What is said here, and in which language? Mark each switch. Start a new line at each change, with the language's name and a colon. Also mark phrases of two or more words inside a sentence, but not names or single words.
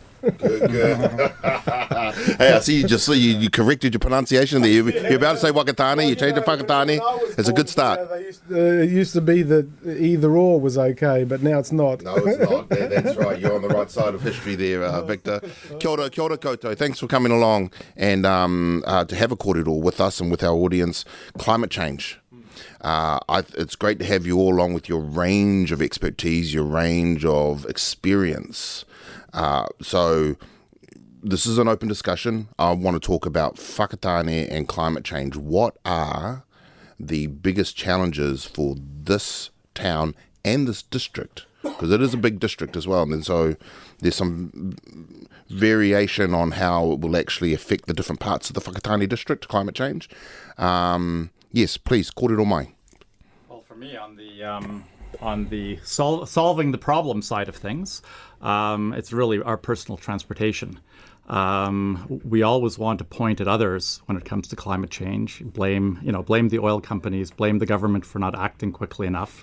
English: Good. Hey, I see you corrected your pronunciation there. You're about to say Whakatane, you changed to Whakatane. It's a good start. It used to be that either or was okay, but now it's not. No, it's not. That's right. You're on the right side of history there, Victor.
Māori: Kia ora koutou.
English: Thanks for coming along and to have a kōrero with us and with our audience. Climate change. It's great to have you all along with your range of expertise, your range of experience. So this is an open discussion. I want to talk about Whakatane and climate change. What are the biggest challenges for this town and this district? Because it is a big district as well. And so there's some variation on how it will actually affect the different parts of the Whakatane district, climate change. Yes, please,
Māori: kōrero mai.
English: Well, for me, on the solving the problem side of things, it's really our personal transportation. We always want to point at others when it comes to climate change, blame the oil companies, blame the government for not acting quickly enough.